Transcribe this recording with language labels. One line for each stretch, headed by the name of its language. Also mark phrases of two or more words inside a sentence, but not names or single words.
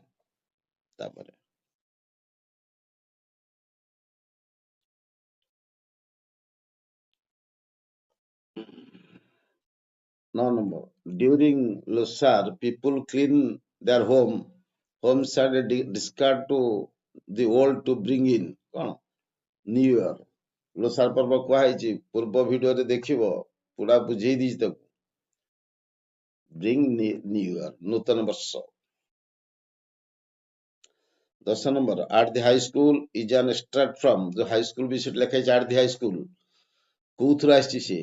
English: ତାପରେ 9 number, during Losar, people clean their homes and discard to the old to bring in କଣ? New Year।
Odia: ଲୋସାର ପର୍ବ କୁହାଯାଇଛି, ପୂର୍ବ ଭିଡିଓରେ ଦେଖିବ, ପୁରା ବୁଝେଇ ଦେଇଛି ତାକୁ।
English: bring New Year,
Odia: ନୂତନ ବର୍ଷ।
English: 10 ନମ୍ବର, At the High School is an extract from, ଯୋଉ high school
Odia: ବି ସେଠି ଲେଖା ହେଇଛି
English: At the High School,
Odia: କୋଉଥିରୁ ଆସିଛି ସିଏ?